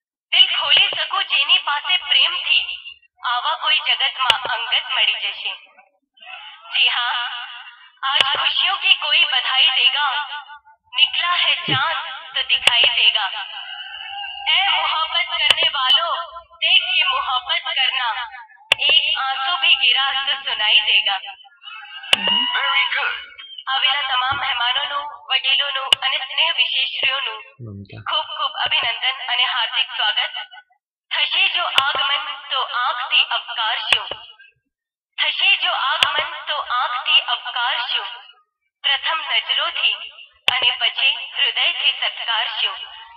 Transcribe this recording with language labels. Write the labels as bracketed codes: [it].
[gu] દિલ ખોલી શકું જેની પાસે પ્રેમથી, આવા કોઈ જગતમાં અંગત મળી જશે। [hi] जी हाँ, आज खुशियों की कोई बधाई देगा, निकला है चांद तो दिखाई देगा। ऐ मोहब्बत करने वालों, देख के मोहब्बत करना, एक आंसू भी गिरा तो सुनाई देगा। [en] Very good. [gu] આવેલા તમામ મહેમાનોનું, વડીલોનું અને સ્નેહ વિશેષરીઓનું ખૂબ ખૂબ અભિનંદન અને હાર્દિક સ્વાગત। થશે જો આગમન તો આંખથી અપકારશું, થશે જો આગમન તો આંખથી અપકારશું, પ્રથમ નજરોથી અને પછી હૃદયથી સત્કારશું।